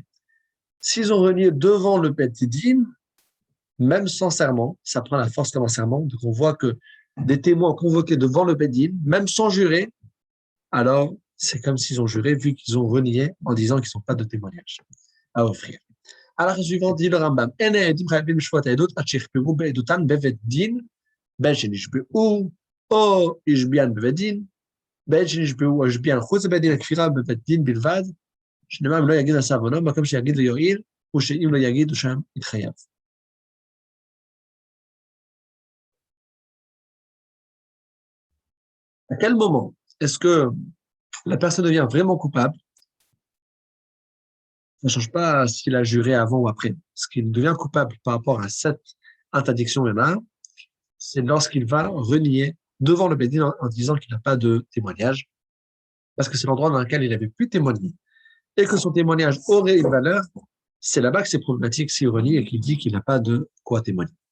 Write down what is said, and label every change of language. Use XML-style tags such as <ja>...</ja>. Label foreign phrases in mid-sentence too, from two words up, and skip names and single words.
<fr>S'ils ont renié devant le Beth Din, même sans serment, ça prend la force comme un serment, donc on voit que des témoins convoqués devant le Beth Din, même sans jurer, alors c'est comme s'ils ont juré, vu qu'ils ont renié en disant qu'ils n'ont pas de témoignage à offrir. Alors, suivant dit le Rambam,</fr> <he>או השביען בבית דין, בעת שנשבעו או השביען חוץ לבית דין הכפירה בבית דין בלבד, שנאמר אם לא יגיד עשה עוונו, מקום שיגיד לו יועיל, ושאם לא יגיד, הוא שם יתחייב.</he> <fr>À quel moment est-ce que la personne devient vraiment coupable? Ça ne change pas s'il a juré avant ou après. Ce qu'il devient coupable par rapport à cette interdiction-là, c'est lorsqu'il va renier devant le Bédine en disant qu'il n'a pas de témoignage, parce que c'est l'endroit dans lequel il avait pu témoigner, et que son témoignage aurait une valeur, c'est là-bas que c'est problématique s'il renie et qu'il dit qu'il n'a pas de quoi témoigner.</fr>